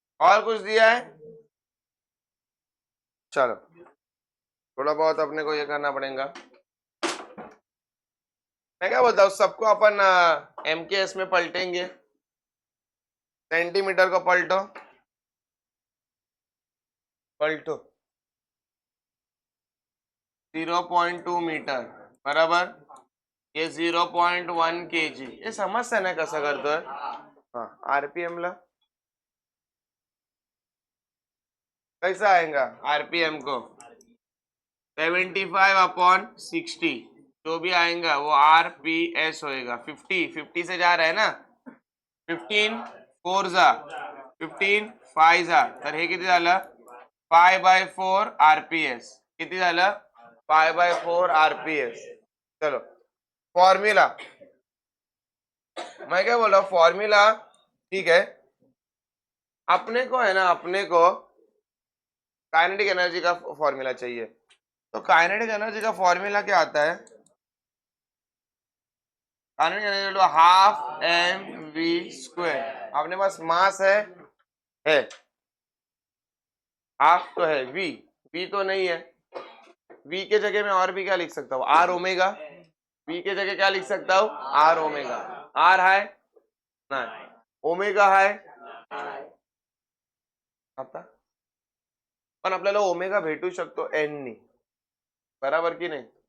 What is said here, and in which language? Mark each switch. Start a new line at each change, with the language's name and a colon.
Hindi: और कुछ दिया है? चलो थोड़ा बहुत अपने को ये करना पड़ेगा। मैं क्या बोलता हूँ, सबको अपन MKS में पलटेंगे। सेंटीमीटर को पलटो, पलटो 0.2 मीटर बराबर, ये 0.1 kg, ये
Marathi: समजतं ना कसं करतोय?
Hindi: हाँ RPM ला कैसा आएगा? RPM को 75/60, जो भी आएगा वो RPS होएगा। 50 से जा रहा है ना, 15 4 जा 15 5 जा,
Marathi: तर हे किती झालं? 5/4 RPS. किती झालं? 5/4 RPS.
Hindi: चलो फॉर्मूला, मैं क्या बोल रहा हूँ, फॉर्मूला ठीक है। अपने को है ना, अपने को काइनेटिक एनर्जी का फॉर्मूला चाहिए। तो काइनेटिक एनर्जी का फॉर्मूला क्या आता है? Kinetic energy half mv²। अपने पास मास है हाफ तो है, v तो नहीं है। v के जगह में और भी क्या लिख सकता हूँ? r omega. v के जगह क्या लिख सकता हूँ? r omega.
Marathi: r है नाही, ओमेगा है आता, पण आपल्याला ओमेगा भेटू शकतो n नी, बराबर की नाही?